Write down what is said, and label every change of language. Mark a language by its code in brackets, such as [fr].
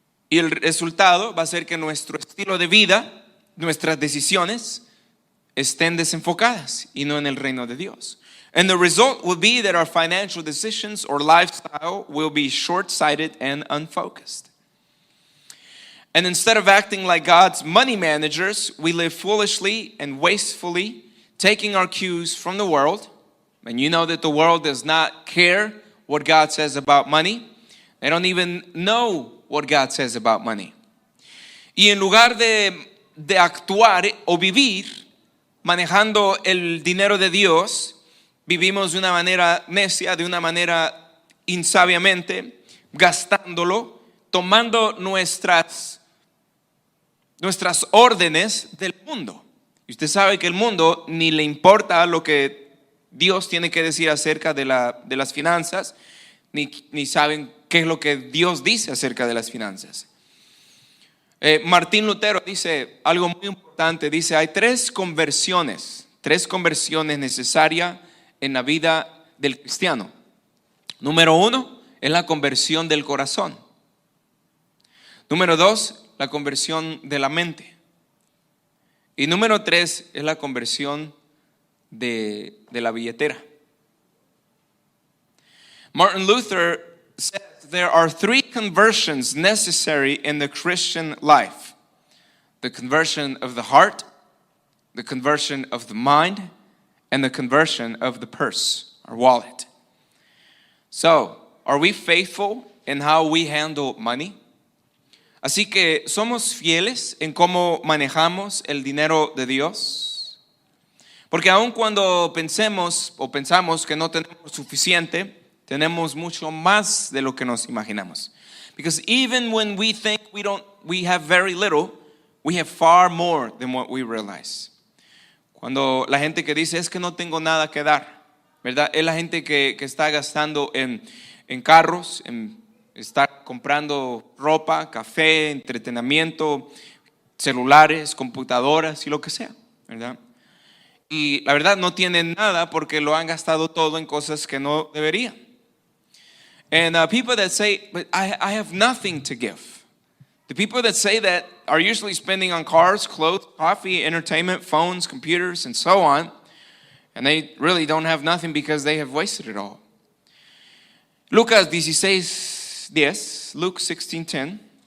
[es] Y el resultado va a ser que nuestro estilo de vida, nuestras decisiones, estén desenfocadas y no en el reino de Dios. [en] And the result will be that our financial decisions or lifestyle will be short-sighted and unfocused. And instead of acting like God's money managers, we live foolishly and wastefully, taking our cues from the world. And you know that the world does not care what God says about money. They don't even know what God says about money. [es] Y en lugar de actuar o vivir manejando el dinero de Dios, vivimos de una manera necia, de una manera insabiamente, gastándolo, tomando nuestras órdenes del mundo. Y usted sabe que el mundo ni le importa lo que Dios tiene que decir acerca de las finanzas, ni saben qué es lo que Dios dice acerca de las finanzas. Martín Lutero dice algo muy importante. Dice, hay tres conversiones necesarias en la vida del cristiano. Número 1 es la conversión del corazón. Número 2, la conversión de la mente. Y número 3 es la conversión de la billetera. [en] Martin Luther says there are 3 conversions necessary in the Christian life: the conversion of the heart, the conversion of the mind, and the conversion of the purse, our wallet. So, are we faithful in how we handle money? [es] Así que, ¿somos fieles en cómo manejamos el dinero de Dios? Porque aun cuando pensamos que no tenemos suficiente, tenemos mucho más de lo que nos imaginamos. [en] Because even when we think we have very little, we have far more than what we realize. [es] Cuando la gente que dice, es que no tengo nada que dar, ¿verdad? Es la gente que está gastando en carros, en estar comprando ropa, café, entretenimiento, celulares, computadoras y lo que sea, ¿verdad? Y la verdad no tienen nada porque lo han gastado todo en cosas que no deberían. [en] And people that say, but I have nothing to give. The people that say that are usually spending on cars, clothes, coffee, entertainment, phones, computers, and so on. And they really don't have nothing because they have wasted it all. Lucas 16:10, Luke 16:10.